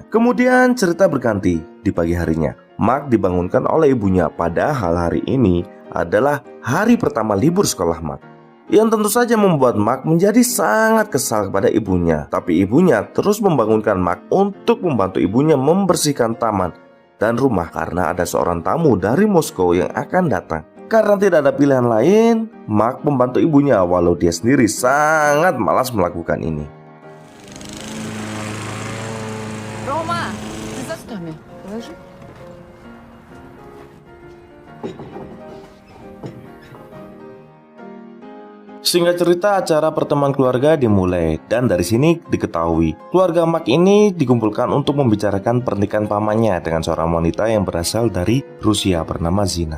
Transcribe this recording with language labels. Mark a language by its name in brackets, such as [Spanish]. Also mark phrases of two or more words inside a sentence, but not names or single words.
[Indonesian] Kemudian cerita berganti di pagi harinya. Mark dibangunkan oleh ibunya, padahal hari ini adalah hari pertama libur sekolah Mark, yang tentu saja membuat Mark menjadi sangat kesal kepada ibunya. Tapi ibunya terus membangunkan Mark untuk membantu ibunya membersihkan taman dan rumah karena ada seorang tamu dari Moskow yang akan datang. Karena tidak ada pilihan lain, Mark membantu ibunya walau dia sendiri sangat malas melakukan ini. [Russian] Рома, ты за стами. Положи. [Indonesian] Singkat cerita, acara pertemuan keluarga dimulai, dan dari sini diketahui keluarga Mark ini dikumpulkan untuk membicarakan pernikahan pamannya dengan seorang wanita yang berasal dari Rusia bernama Zina.